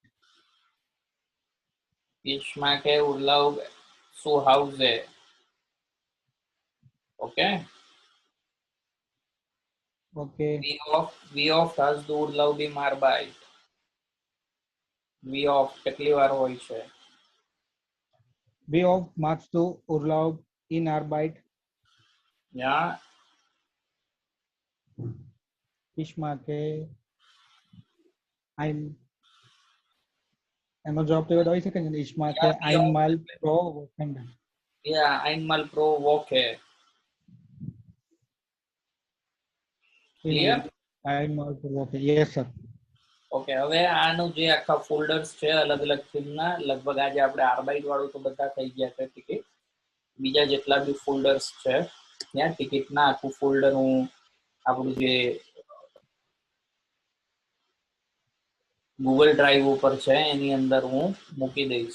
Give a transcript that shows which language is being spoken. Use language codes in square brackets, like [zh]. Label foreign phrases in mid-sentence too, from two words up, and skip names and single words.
[de] Ich mache Urlaub zu Hause. [en] Okay? Okay. [de] Wie oft hast du Urlaub in Arbeit? Wie oft? [gu] કેટલી વાર હોય છે? [de] Wie oft machst du Urlaub in Arbeit? Ja. Ich mache [gu] એનો જવાબ તો હોય શકે ને. [de] Ich mache einmal pro Wochenende. Ja, einmal pro Woche. Clear? Einmal pro Woche. [en] Yes, sir. [gu] ઓકે, હવે આનું જે આખા ફોલ્ડર્સ છે અલગ અલગ થીમના, લગભગ આજે આપણે આર્બાઇટ વાળું તો બધા થઈ ગયા છે ટિકિટ. બીજા જેટલા બી ફોલ્ડર્સ છે ત્યાં ટિકિટના આખું ફોલ્ડર હું આપણું જે ગૂગલ ડ્રાઈવ ઉપર છે એની અંદર હું મૂકી દઈશ.